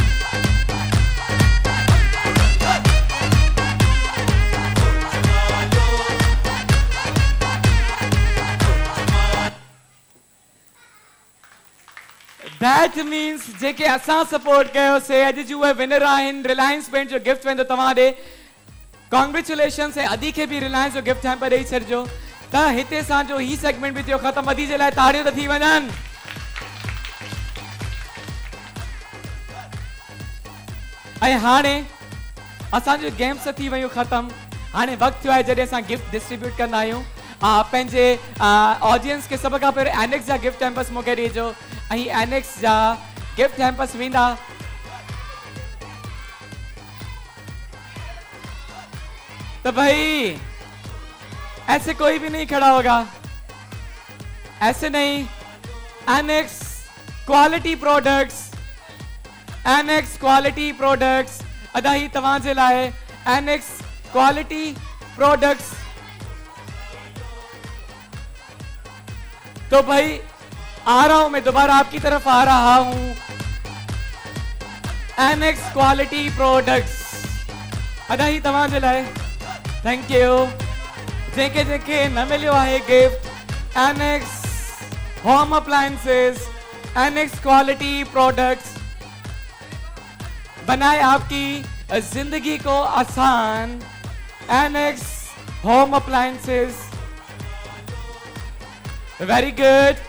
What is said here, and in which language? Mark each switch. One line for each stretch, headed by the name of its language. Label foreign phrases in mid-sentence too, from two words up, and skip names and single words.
English: That means
Sindhi: जेके असां सपोर्ट कयोसीं अॼु जो उहे विनर आहिनि रिलायंस पेंट जो गिफ्ट वेंदो तव्हां ॾे कॉन्ग्रेचुलेशन्स ऐं अदी खे बि रिलायंस जो
English: gift hamper
Sindhi: ॾेई छॾिजो त हिते असांजो ही सेगमेंट बि थियो ख़तमु अदी जे लाइ ताड़ियूं त थी वञनि ऐं हाणे असांजो गेम्स थी वियूं ख़तमु हाणे वक्त थियो आहे जॾहिं असां
English: gift distribute
Sindhi: कंदा आहियूं पंहिंजे ऑडियंस खे सभ खां पहिरियों एनेक्स जा
English: gift hampers
Sindhi: मूंखे ॾिजो ऐं एनेक्स जा
English: gift hampers
Sindhi: वेंदा
Hindi: तो भाई ऐसे कोई भी नहीं खड़ा होगा, ऐसे नहीं।
Sindhi: एनेक्स
English: quality products,
Sindhi: एनेक्स
English: quality products
Sindhi: अदा ही तवांजे लाए एनेक्स
English: quality products.
Hindi: तो भाई आ रहा हूं मैं, दोबारा आपकी तरफ आ रहा हूं।
Sindhi: एनेक्स
English: quality products
Sindhi: अदा ही तवांजे लाए
English: thank you.
Sindhi: जेके जेके न मिलियो है गिफ्ट,
Hindi: एनेक्स
English: home appliances,
Hindi: एनेक्स
English: quality products
Hindi: बनाए आपकी जिंदगी को आसान।
English: Anex home appliances, very good.